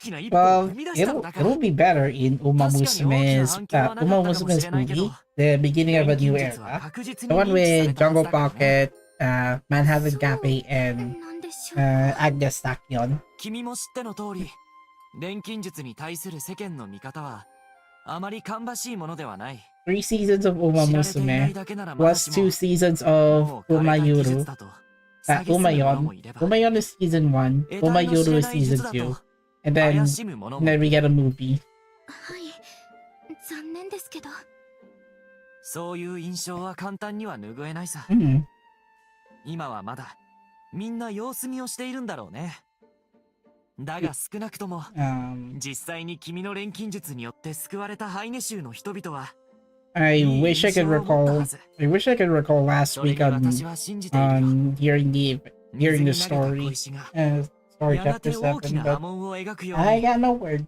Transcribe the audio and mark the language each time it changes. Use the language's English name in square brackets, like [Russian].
[English] Well, it'll be better in Uma Musume's movie, the beginning of a new era. The one with Jungle Pocket, Manhattan Cafe, and Agnes Tachyon. [Japanese] 君も知っての通り、錬金術に対する世間の見方はあまり芳しいものではない。 [English] 3 seasons of Uma Musume plus 2 seasons of Umayuru. Umayon. Umayon is season 1. Umayuru is season 2. And then we get a movie. [Japanese] はい、残念ですけど。そういう印象は簡単には拭えないさ。 Mm. 今はまだみんな様子見をしているんだろうね。だが少なくとも実際に君の錬金術によって救われたハイネ州の人々は [English] I wish I could recall last week on hearing the story chapter 7, but I got no words.